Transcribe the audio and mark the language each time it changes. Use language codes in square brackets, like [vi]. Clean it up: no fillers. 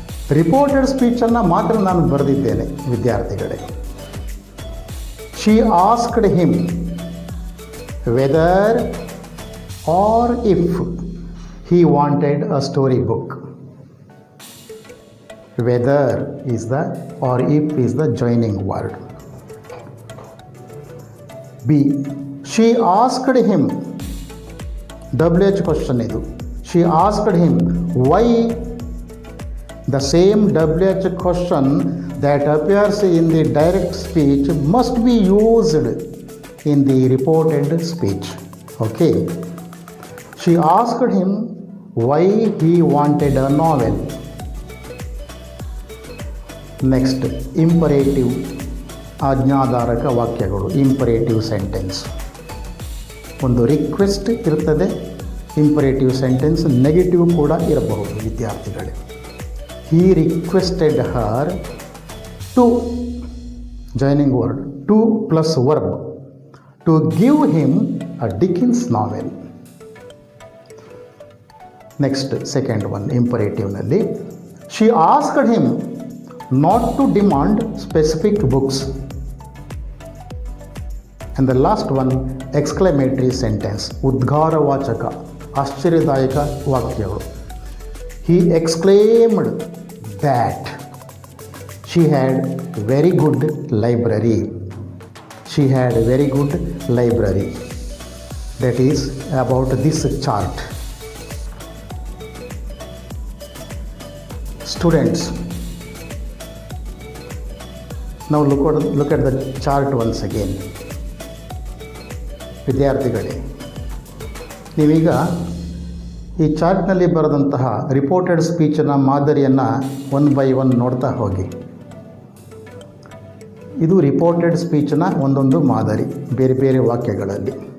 [kn] Reported ಸ್ಪೀಚನ್ನು ಮಾತ್ರ ನಾನು ಬರೆದಿದ್ದೇನೆ ವಿದ್ಯಾರ್ಥಿಗಳೇ. [en] She asked him whether or if he wanted a story book. Whether is the or if is the joining word. B. She asked him, WH question [kn] idu. [en] She asked him why. The same WH question that appears in the direct speech must be used in the reported speech. Okay. She asked him why he wanted a novel. Next, imperative [kn] ಆಜ್ಞಾಧಾರಕ ವಾಕ್ಯಗಳು, [en] Imperative sentence. [kn] ಒಂದು request ಇರ್ತದೆ, imperative sentence negative ಕೂಡ ಇರಬಹುದು ವಿದ್ಯಾರ್ಥಿಗಳೇ. [en] He requested her to, joining word, to plus verb, to give him a Dickens novel. Next, second one, imperative nalli. She asked him not to demand specific books. And the last one, exclamatory sentence, [kn] ಉದ್ಗಾರವಾಚಕ, ಆಶ್ಚರ್ಯದಾಯಕ ವಾಕ್ಯಗಳು. [en] He exclaimed that she had very good library. She had a very good library. That is about this chart. Students, now look at the chart once again. [kn] ವಿದ್ಯಾರ್ಥಿಗಳೇ, ನೀವೀಗ ಈ ಚಾರ್ಟ್ನಲ್ಲಿ ಬರೆದಂತಹ reported ಸ್ಪೀಚನ ಮಾದರಿಯನ್ನು 1 by 1 ನೋಡ್ತಾ ಹೋಗಿ. ಇದು ರಿಪೋರ್ಟೆಡ್ ಸ್ಪೀಚ್ನ ಒಂದೊಂದು ಮಾದರಿ, ಬೇರೆ ಬೇರೆ ವಾಕ್ಯಗಳಲ್ಲಿ.